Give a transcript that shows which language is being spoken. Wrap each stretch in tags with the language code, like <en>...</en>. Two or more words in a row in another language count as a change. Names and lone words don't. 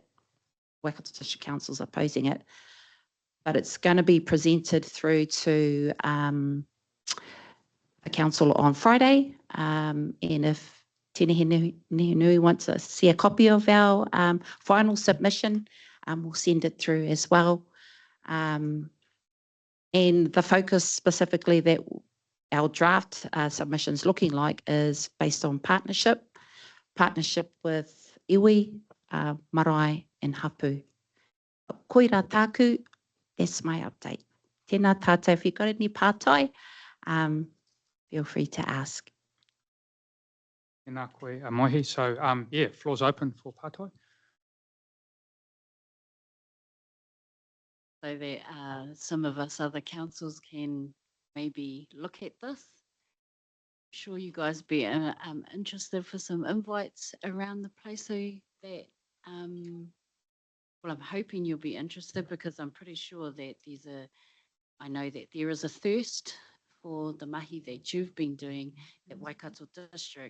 <en>Waikato District Council's opposing it, but it's going to be presented through to the council on Friday, and if Te Nehenehenui wants to see a copy of our final submission, we'll send it through as well. And the focus specifically that our draft submission's looking like is based on partnership with iwi, marae and hapu.</en> <mi>Koira tāku,</mi> <en>that's my update.</en> <mi>Tēnā tātou,</mi> <en>if you've got any pātai, feel free to ask.</en> <mi>Tēnā koe, Mohi.</mi> <en>So, yeah, floor's open for pātai. So that some of us other councils can maybe look at this. I'm sure you guys be interested for some invites around the place, so that, well, I'm hoping you'll be interested, because I'm pretty sure that I know that there is a thirst for the mahi that you've been doing at Waikato District.</en>